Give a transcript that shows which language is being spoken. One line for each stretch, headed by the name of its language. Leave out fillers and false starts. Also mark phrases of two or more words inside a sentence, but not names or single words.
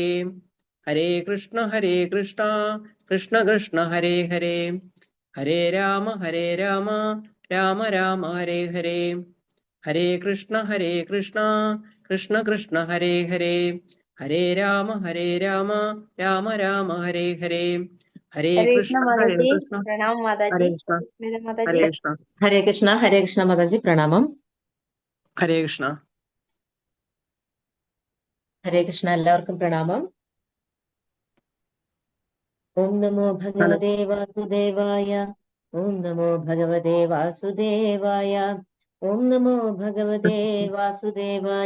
Sanskrit: ഹരേ കൃഷ്ണ കൃഷ്ണ കൃഷ്ണ ഹരേ ഹരേ, ഹരേ രാമ രാമ ഹരേ ഹരേ. ഹരേ കൃഷ്ണ കൃഷ്ണ കൃഷ്ണ ഹരേ ഹരേ, ഹരേ രാമ രാമ ഹരേ ഹരേ. ഹരേ हरे കൃഷ്ണ
Hindi: कृष्ण प्रणाम माताजी।
Malayalam: ഹരേ കൃഷ്ണ
Hindi: स्मिता माताजी।
Malayalam: ഹരേ കൃഷ്ണ ഹരേ കൃഷ്ണ മാതാജി പ്രണാമം. ഹരേ കൃഷ്ണ. ഹരേ കൃഷ്ണ, എല്ലാവർക്കും പ്രണാമം.
Sanskrit: ഓം നമോ ഭഗവതേ വാസുദേവായ, ഓം നമോ ഭഗവതേ വാസുദേവായ, ഓം നമോ ഭഗവതേ വാസുദേവായ.